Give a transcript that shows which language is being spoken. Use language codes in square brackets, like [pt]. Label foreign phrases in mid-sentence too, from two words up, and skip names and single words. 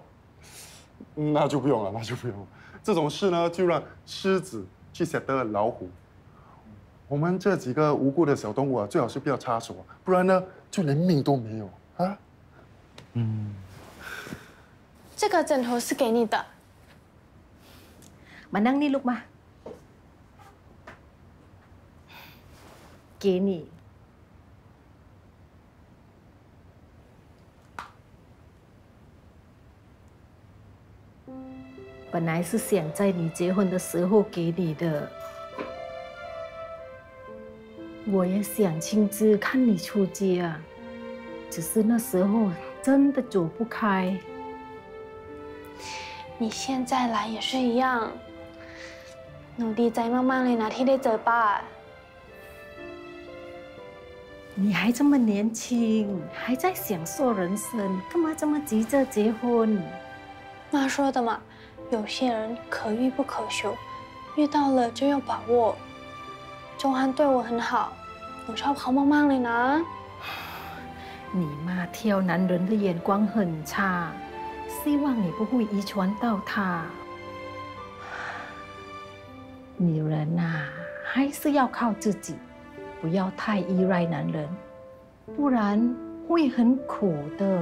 [zh] 那就不用了，那就不用了。这种事呢，就让狮子去晓得老虎。我们这几个无辜的小动物啊，最好是不要插手，不然呢，就连命都没有啊。这个枕头是给你的。 [th] มานั่งนี่ลูกมา [zh] 给你。本来是想在你结婚的时候给你的，我也想亲自看你出家，只是那时候真的走不开。你现在来也是一样， [th] หนูดีใจมากๆเลยนะที่ได้เจอป้า。 [zh] 你还这么年轻，还在享受人生，干嘛这么急着结婚？妈说的嘛。有些人可遇不可求，遇到了就要把握。钟汉对我很好， [th] หนูชอบเขามากๆเลยนะ。 [zh] 你妈挑男人的眼光很差，希望你不会遗传到他。女人啊，还是要靠自己，不要太依赖男人，不然会很苦的。